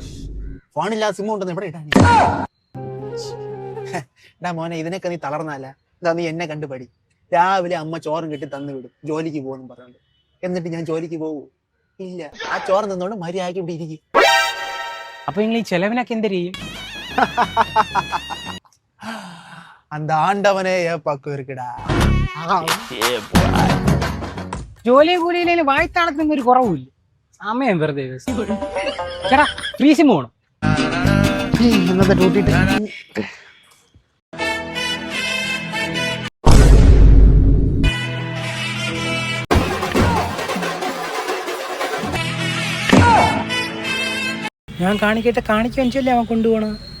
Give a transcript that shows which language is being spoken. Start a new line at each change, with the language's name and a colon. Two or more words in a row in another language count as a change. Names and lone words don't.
Malayalam: ഫോണില്ലാതെ സിം ഉണ്ടെന്ന് എവിടെ ഇടാൻ? എടാ മോനെ, ഇതിനൊക്കെ നീ തളർന്നല്ല. ഇതാ നീ എന്നെ കണ്ടുപടി. രാവിലെ അമ്മ ചോറും കെട്ടി തന്നു വിടും, ജോലിക്ക് പോകുന്നു പറഞ്ഞോണ്ട്. എന്നിട്ട് ഞാൻ ജോലിക്ക് പോകൂ? ഇല്ല. ആ ചോറ് നിന്നോണ്ട് മര്യാദയ്ക്ക് ഇവിടെ ഇരിക്കും. അപ്പൊ നിങ്ങൾ ഈ ചെലവിനൊക്കെ എന്ത് ചെയ്യും?
Tamil: அந்த ஆண்டவனே ஏப்பாக்கு இருக்குடா.
Malayalam: ജോലിയും കൂലിയിലും വായ്ത്താളത്തിനൊന്നും ഒരു കുറവില്ല. സമയം വെറുതെ. ചേട്ടാ, ഫ്രീ സിം വേണം. ഇന്നത്തെ ഡ്യൂട്ടി ഞാൻ കാണിക്കട്ടെ, കാണിക്കല്ലേ അവൻ കൊണ്ടുപോകണം.